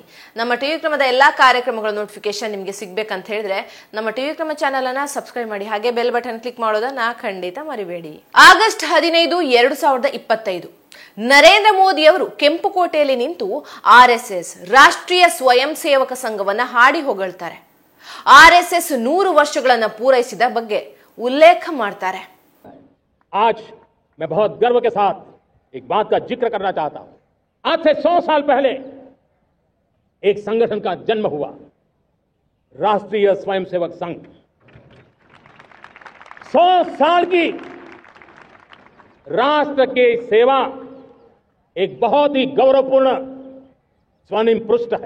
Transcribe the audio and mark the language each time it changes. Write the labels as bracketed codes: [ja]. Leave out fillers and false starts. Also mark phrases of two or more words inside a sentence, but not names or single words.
[kn] ನಮ್ಮ ಟಿವಿ ಕ್ರಮದ ಎಲ್ಲಾ ಕಾರ್ಯಕ್ರಮಗಳ ನೋಟಿಫಿಕೇಶನ್ ನಿಮಗೆ ಸಿಗಬೇಕಂತ ಹೇಳಿದ್ರೆ ನಮ್ಮ ಟಿವಿ ಕ್ರಮ ಚಾನೆಲ್ ಅನ್ನ ಸಬ್ಸ್ಕ್ರೈಬ್ ಮಾಡಿ, ಹಾಗೆ [en] bell button click [kn] ಮಾಡೋದನ್ನ ಖಂಡಿತ ಮರಿಬೇಡಿ. ಆಗಸ್ಟ್ 15, 2025 ನರೇಂದ್ರ ಮೋದಿ ಅವರು ಕೆಂಪುಕೋಟೆಯಲ್ಲಿ ನಿಂತು RSS ರಾಷ್ಟ್ರೀಯ ಸ್ವಯಂ ಸೇವಕ ಸಂಘವನ್ನ ಹಾಡಿ ಹೊಗಳ್ತಾರೆ. RSS 100 ವರ್ಷಗಳನ್ನ ಪೂರೈಸಿದ ಬಗ್ಗೆ ಉಲ್ಲೇಖ ಮಾಡ್ತಾರೆ. [hi] आज मैं बहुत गर्व के साथ एक बात का जिक्र करना चाहता हूं. आज से 100 साल पहले एक संगठन का जन्म हुआ, राष्ट्रीय स्वयंसेवक संघ. 100 साल की राष्ट्र की सेवा एक बहुत ही गौरवपूर्ण स्वर्णिम पृष्ठ है.